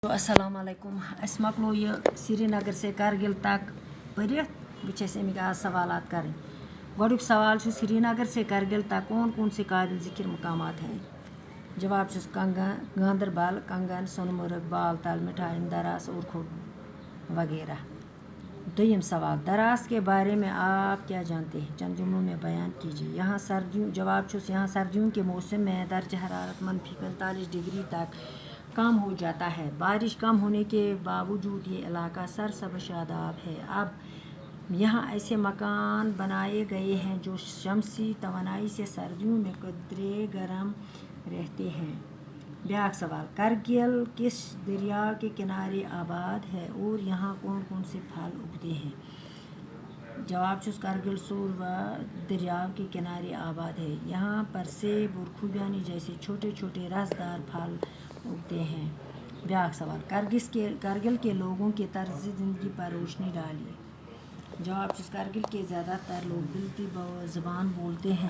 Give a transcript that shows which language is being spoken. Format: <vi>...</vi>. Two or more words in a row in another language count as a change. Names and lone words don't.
<ks>السلام علیکم. اَسہِ مۄکلو یہِ</ks> <ur>سرینگر سے کرگل تک</ur> <ks>پٔرِتھ. بہٕ چھَس اَمِکۍ آز سوالات کَرٕنۍ. گۄڈٕنیُک سوال چھُ</ks> <ur>سرینگر سے کرگل تک کون سے قابل ذکر مقامات ہیں؟</ur> <ks>جواب چھُس</ks> <ur>گاندربل, کنگن, سونمرگ, بال تل, مٹھائن دراس اور کھوڈ وغیرہ.</ur> <ks>دوٚیِم سوال,</ks> <ur>دراس کے بارے میں آپ کیا جانتے ہیں؟ چند جملوں میں بیان کیجیے.</ur> <ks>جواب چھُس</ks> <ur>یہاں سردیوں کے موسم میں درجہ حرارت -45 ڈگری تک کم ہو جاتا ہے. بارش کم ہونے کے باوجود یہ علاقہ سرسبز شاداب ہے. اب یہاں ایسے مکان بنائے گئے ہیں جو شمسی توانائی سے سردیوں میں قدرے گرم رہتے ہیں.</ur> <ks>بیاکھ سوال,</ks> <ur>کرگل کس دریا کے کنارے آباد ہے اور یہاں کون کون سے پھل اگتے ہیں؟</ur> <ks>جواب چھُس</ks> <ur>کرگل سوروا دریا کے کنارے آباد ہے. یہاں پر سیب اور خوبانی جیسے چھوٹے چھوٹے رسدار پھل اگتے ہیں.</ur> <ks>بیاکھ سوال,</ks> <ur>کرگل کے لوگوں کے طرز زندگی پر روشنی ڈالیے.</ur> <ks>جواب چھُس</ks> <ur>کرگل کے زیادہ تر لوگ بلتی زبان بولتے ہیں.</ur>